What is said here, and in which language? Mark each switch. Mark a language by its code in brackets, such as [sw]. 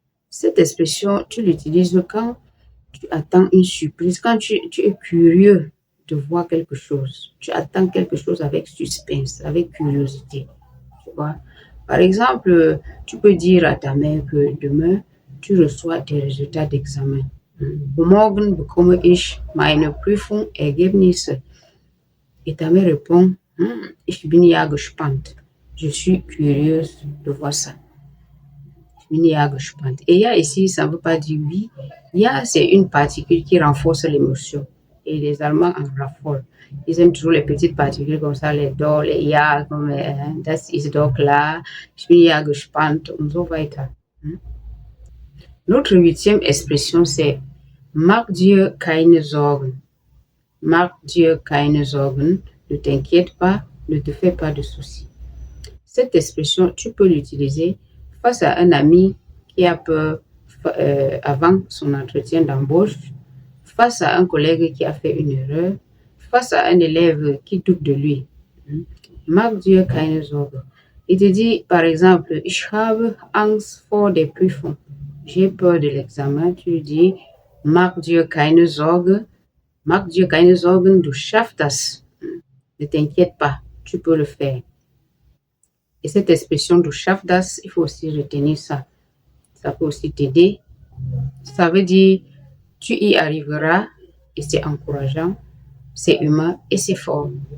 [fr] Cette expression, tu l'utilises quand tu attends une surprise, quand tu es curieux de voir quelque chose. Tu attends quelque chose avec suspense, avec curiosité. Tu vois? Par exemple, tu peux dire à ta mère que demain, tu reçois tes résultats d'examen. [de] Morgen bekomme ich meine Prüfungsergebnisse. [fr] Et ta mère répond, [de] ich bin ja gespannt. [fr] Je suis curieuse de voir ça. [de] Ich bin ja gespannt. [fr] Et ya ici, ça ne veut pas dire oui. Ya, c'est une particule qui renforce l'émotion. Et les Allemands en raffolent. Ils aiment toujours les petites particules comme ça, les do, les ja, comme [de] das ist doch klar, ich bin ja gespannt und so weiter. [fr] Notre huitième expression, c'est [de] mach dir keine Sorgen. Mach dir keine Sorgen. [fr] Ne t'inquiète pas, ne te fais pas de soucis. Cette expression, tu peux l'utiliser face à un ami qui a peur avant son entretien d'embauche, face à un collègue qui a fait une erreur, face à un élève qui doute de lui. [de] Mach dir keine Sorgen. [fr] Il te dit, par exemple, [de] ich habe Angst vor der Prüfung. [fr] J'ai peur de l'examen. Tu lui dis, [de] mach dir keine Sorgen. Mach dir keine Sorgen, du schaffst das. [fr] Ne t'inquiète pas, tu peux le faire. Et cette expression [de] du schaffst das, [fr] il faut aussi retenir ça. Ça peut aussi t'aider. Ça veut dire, tu y arriveras et c'est encourageant, c'est humain et c'est fort.